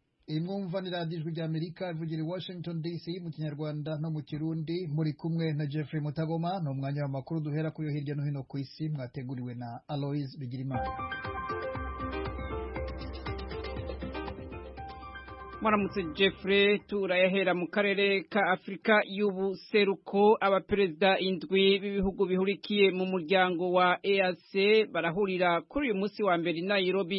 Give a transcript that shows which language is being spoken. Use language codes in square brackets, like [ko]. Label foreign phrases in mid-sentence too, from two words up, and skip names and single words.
[rn] Imwumva ni radiyo ijwi ry'Amerika ivugira i Washington DC mu Kinyarwanda no mu Kirundi, muri kumwe na Jeffrey Mutagoma. Ni umwanya w'amakuru duhera kuri yo hirya no hino ku isi, mwateguriwe na Aloise Bigirimana. Mwaramutse Jeffrey, turayahera mu karere ka Afrika y'ubuseruko. Abaperezida indwi b'ibihugu bihurikiye mu muryango wa EAC barahurira kuri uyu munsi wa mbere i Nairobi.